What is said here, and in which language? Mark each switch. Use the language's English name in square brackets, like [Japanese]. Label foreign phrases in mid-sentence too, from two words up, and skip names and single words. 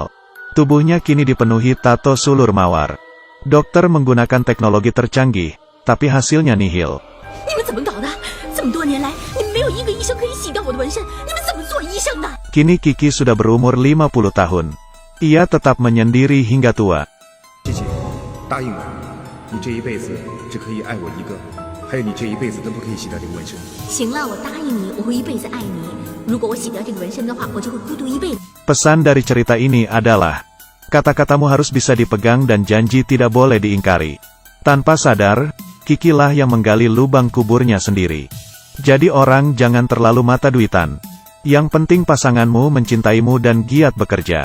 [Indonesian] Tubuhnya kini dipenuhi tato sulur mawar. Dokter menggunakan teknologi tercanggih, tapi hasilnya nihil. Kini Kiki sudah berumur 50 tahun. Ia tetap menyendiri hingga tua. [Chinese] 还有你这一辈子都不可以洗掉这个纹身。行了，我答应你，我会一辈子爱你。如果我洗掉这个纹身的话，我就会孤独一辈子。 [Indonesian] Pesan dari cerita ini adalah, kata-katamu harus bisa dipegang dan janji tidak boleh diingkari. Tanpa sadar, Kiki lah yang menggali lubang kuburnya sendiri. Jadi orang jangan terlalu mata duitan. Yang penting pasanganmu mencintaimu dan giat bekerja.